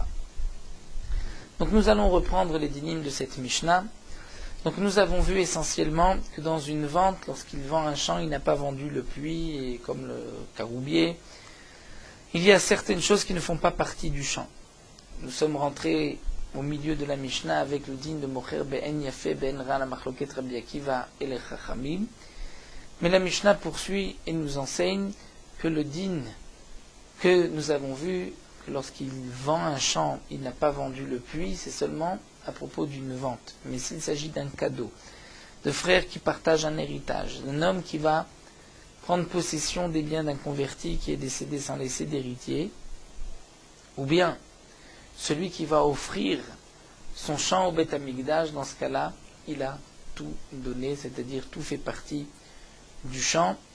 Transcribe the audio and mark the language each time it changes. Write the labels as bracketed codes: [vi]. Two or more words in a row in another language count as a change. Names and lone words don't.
[fr] Donc nous allons reprendre les dynimes de cette Mishnah. Donc nous avons vu essentiellement que dans une vente, lorsqu'il vend un champ, il n'a pas vendu le puits, et comme le caroubier, il y a certaines choses qui ne font pas partie du champ. Nous sommes rentrés au milieu de la Mishnah avec le din de [he] מוכר בעין יפה בעין רעה [fr] la machloket Rabbi Akiva et les Chachamim. Mais la Mishnah poursuit et nous enseigne que le din que nous avons vu, que lorsqu'il vend un champ, il n'a pas vendu le puits, c'est seulement à propos d'une vente. Mais s'il s'agit d'un cadeau, de frères qui partagent un héritage, d'un homme qui va prendre possession des biens d'un converti qui est décédé sans laisser d'héritier, ou bien celui qui va offrir son champ au [he] בית המקדש, [fr] dans ce cas-là, il a tout donné, c'est-à-dire tout fait partie du champ,